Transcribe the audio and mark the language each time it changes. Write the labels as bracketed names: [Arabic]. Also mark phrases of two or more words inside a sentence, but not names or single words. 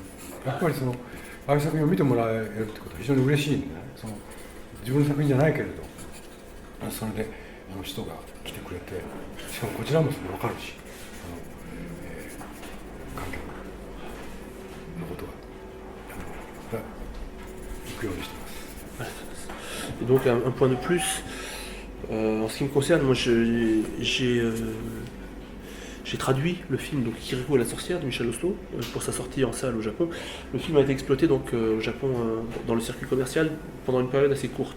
[Japanese] やっぱりああいう作品を見てもらえるってことは非常に嬉しいんでね、自分の作品じゃないけれど、それで人が来てくれて、しかもこちらも分かるし、観客のことが行くようにしてます。 [French] Donc un point de plus, en ce qui me concerne, moi j'ai traduit le film donc Kirikou et la sorcière de Michel Oslo pour sa sortie en salle au Japon. Le film a été exploité donc au Japon dans le circuit commercial pendant une période assez courte.